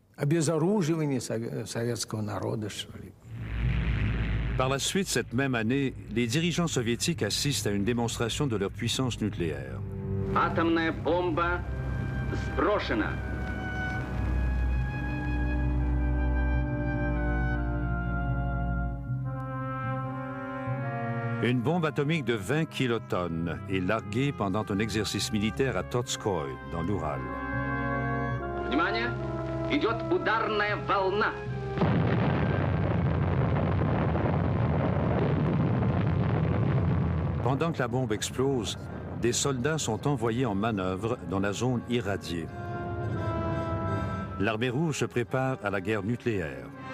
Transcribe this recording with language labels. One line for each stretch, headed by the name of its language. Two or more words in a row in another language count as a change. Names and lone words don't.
French: Par la suite, cette même année, les dirigeants soviétiques assistent à une démonstration de leur puissance nucléaire.
Russian: сброшена.
French: Une bombe atomique de 20 kilotonnes est larguée pendant un exercice militaire à Totskoï, dans l'Oural.
Russian: Внимание! Идет ударная волна.
French: Pendant que la bombe explose, des soldats sont envoyés en manœuvre dans la zone irradiée. L'Armée rouge se prépare à la guerre nucléaire.